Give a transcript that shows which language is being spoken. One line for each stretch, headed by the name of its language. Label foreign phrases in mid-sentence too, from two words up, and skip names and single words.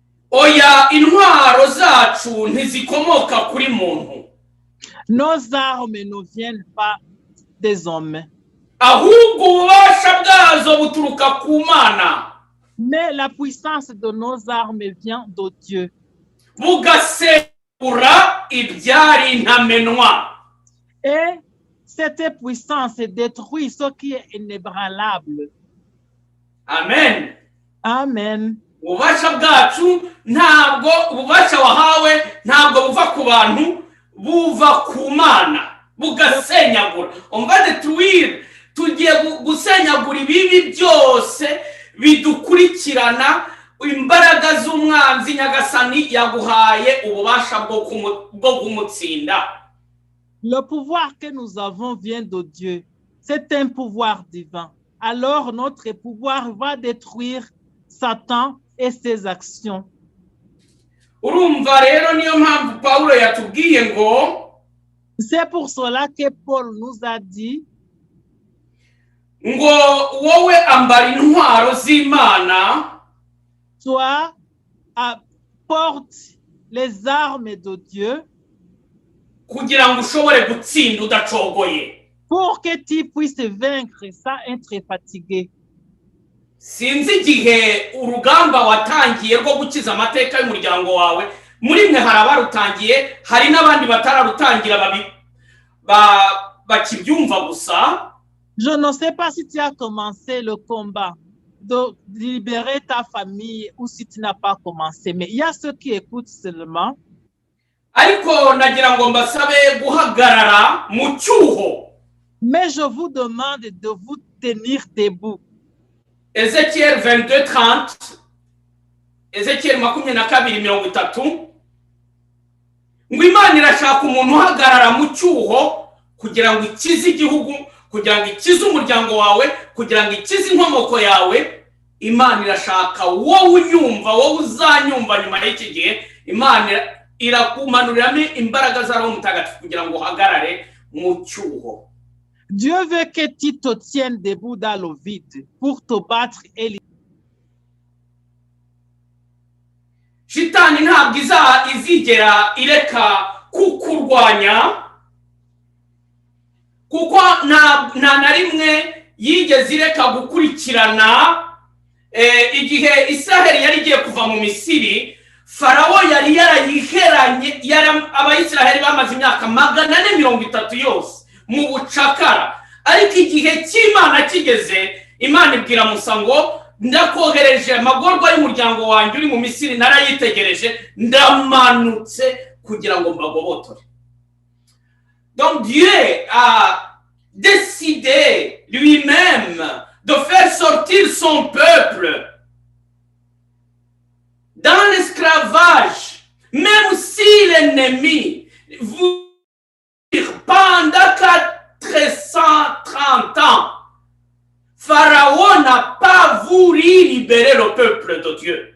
Kinyarwanda: oya intwaro zacu ntizikomoka kuri muntu.
French: Nos armes ne viennent pas des hommes.
Kinyarwanda: Ahubwo ububasha bwazo buturuka ku Mana.
French: Mais la puissance de nos armes vient de Dieu.
Kinyarwanda: Bugasegura ibyari ntamenwa.
French: Et cette puissance détruit ce qui est inébranlable. Amen. Amen.
Kinyarwanda: Ububasha bwacu ntabwo ububasha wahawe ntabwo buva ku bantu, buva ku Mana. Bugasenyagura.
French: On va détruire,
Kinyarwanda: tugiye gusenyagura ibibi byose bidukurikirana. Imbaraga z'umwanzi Nyagasani yaguhaye ububasha bwo kumutsinda.
French: Le pouvoir que nous avons vient de Dieu. C'est un pouvoir divin. Alors notre pouvoir va détruire Satan et ses actions.
Kinyarwanda: Urumva rero niyo mpamvu Paulo yatubwiye ngo,
French: c'est pour cela que Paul nous a dit
Kinyarwanda: ngo wowe ambara intwaro z'Imana,
French: toi apporte les armes de Dieu
Kinyarwanda: kugira ngo ushobore gutsinda udacogoye.
French: Pour que tu puisses vaincre sans être fatigué.
Kinyarwanda: Sinzi igihe urugamba watangiye rwo gukiza amateka y'umuryango wawe, muri mwe hari abarutangiye, hari n'abandi batararutangira bakibyumva gusa.
French: Je ne sais pas si tu as commencé le combat de libérer ta famille ou si tu n'as pas commencé, mais il y a ceux qui écoutent seulement.
Kinyarwanda: Ariko nagira ngo mbasabe guhagarara mu cyuho.
French: Mais je vous demande de vous tenir debout. Ézéchiel 22:30, Ézéchiel 22:30,
Kinyarwanda: ngo Imana irashaka umuntu uhagarara mu cyuho kugira ngo ikize igihugu, kugira ngo ikize umuryango wawe, kugira ngo ikize inkomoko yawe. Imana irashaka wowe unyumva, wowe uzanyumva nyuma y'iki gihe. Imana irakumanuriramo imbaraga za Roho Mutagatifu kugira ngo uhagarare mu cyuho.
French: Dieu veut que tu te tiennes debout dans le vide pour te battre et
Kinyarwanda: Shitani ntabwo izigera ireka kukurwanya, kuko nta na rimwe yigeze ireka gukurikirana. Igihe Israheli yari igiye kuva mu Misiri, Farawo yari yarayiheranye, abayisiraheli bamaze imyaka 430 yose mu bucakara. Ariko igihe cy'Imana kigeze, Imana ibwira Musa ngo ndakohereje amagorwa y'umuryango wanjye uri mu Misiri, narayitegereje, ndamanutse kugira ngo mbagobotore.
French: Donc Dieu a décidé lui-même de faire sortir son peuple dans l'esclavage, même si l'ennemi vous pendant 430 ans, Pharaon n'a pas voulu libérer le peuple de Dieu.